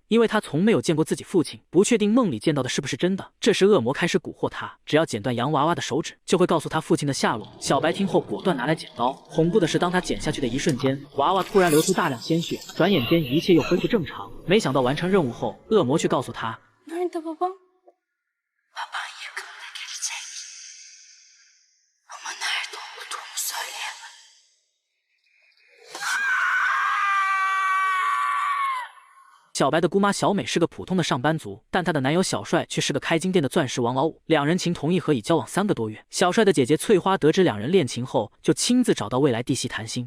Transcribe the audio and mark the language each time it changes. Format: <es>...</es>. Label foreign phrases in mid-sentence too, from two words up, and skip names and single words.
<zh>因为她从没有见过自己父亲，不确定梦里见到的是不是真的。这时恶魔开始蛊惑他，只要剪断洋娃娃的手指，就会告诉他父亲的下落。小白听后果断拿来剪刀，恐怖的是当他剪下去的一瞬间，娃娃突然流出大量鲜血，转眼间一切又恢复正常。没想到完成任务后，恶魔却告诉他</zh> <tr>Nerede babam? Baban yakında gelecek. Ama nerede olduğunu söyleyemem.</tr> <zh>小白的姑妈小美是个普通的上班族，但她的男友小帅却是个开金店的钻石王老五，两人情同意合，已交往3个多月。小帅的姐姐翠花得知两人恋情后，就亲自找到未来弟媳谈心。</zh>